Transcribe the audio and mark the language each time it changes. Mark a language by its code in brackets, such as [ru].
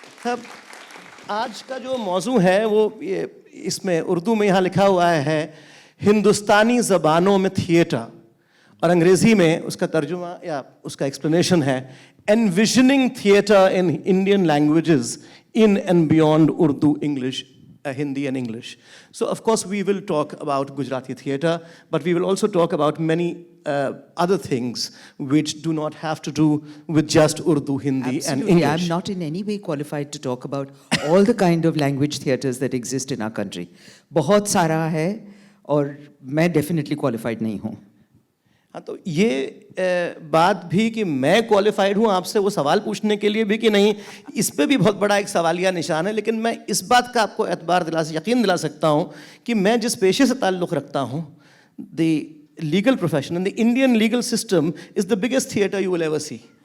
[hi] अब आज का जो मौजू है वो ये इसमें उर्दू में यहाँ लिखा हुआ है हिंदुस्तानी ज़बानों में थिएटर और अंग्रेज़ी में उसका तर्जुमा या उसका एक्सप्लेनेशन है [en] envisioning theatre in Indian languages in and beyond Urdu, English, Hindi and English. So of course we will talk about Gujarati theatre, but we will also talk about many other things which do not have to do with just Urdu, Hindi Absolutely. and English. I'm not in any way qualified to talk about all the kind of language theatres that exist in our country. [hi] बहुत सारा है और मैं definitely qualified नहीं हूँ. हाँ, तो ये बात भी कि मैं क्वालिफाइड हूँ आपसे वो सवाल पूछने के लिए भी कि नहीं, इस पे भी बहुत बड़ा एक सवालिया निशान है। लेकिन मैं इस बात का आपको यकीन दिला सकता हूँ कि मैं जिस पेशे से ताल्लुक़ रखता हूँ, [en] The legal profession and the Indian legal system is the biggest theatre you will ever see.